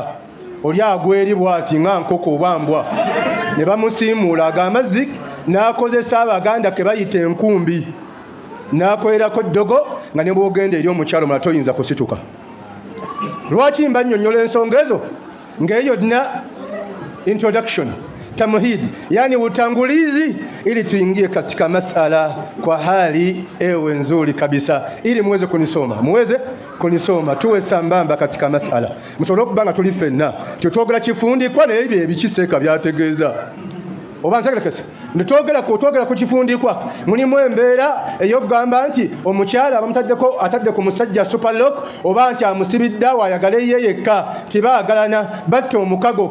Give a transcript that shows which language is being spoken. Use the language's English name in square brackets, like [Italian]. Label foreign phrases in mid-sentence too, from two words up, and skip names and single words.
[Ganda] Oli agweri bw'ati nga nkoko oba mbwa, ne bamusiimuula ago amazzi n'akozesa Abaganda ke bayita enkumbi, n'akolerako eddogo nga ne bw'ogenda eri omukyala omulala toyinza kusituka. Lwaki mba nnyonnyola ensonga ezo? [Swahili] Ng'eyo yonna introduction, tamhid, yani utangulizi, ili tuingie katika masala kwa hali ewe nzuri kabisa, ili muweze kunisoma tuwe sambamba katika masala. [Ganda] Musobola okubanga tuli ffenna twogera kifundikwa n'ebyo ebikiseeka byategeeza oba ntegerekese netwogera ku kifundikwa. Mulimu embeera ey'okugamba nti omukyala atadde ku musajja superlock, oba nti amusibidde ayagale ye yekka, tibaagalana batta omukago.